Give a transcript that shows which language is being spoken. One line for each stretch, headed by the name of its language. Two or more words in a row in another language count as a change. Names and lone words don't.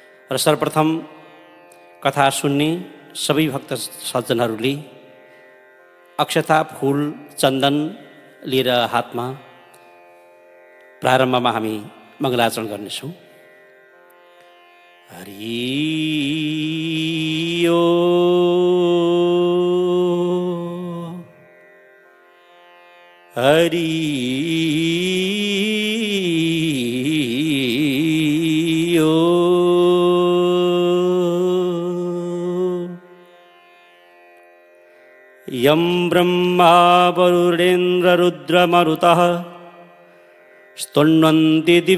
Nepali: र सर्वप्रथम कथा सुन्ने सबै भक्त सज्जनहरूले अक्षता फूल चन्दन लिएर हातमा प्रारम्भमा हामी मङ्गलाचरण गर्नेछौँ।
Sanskrit: हरि ओ हरि ओ यं ब्रह्मा वरुणेन्द्ररुद्रमरुतः स्तुन्वन्ति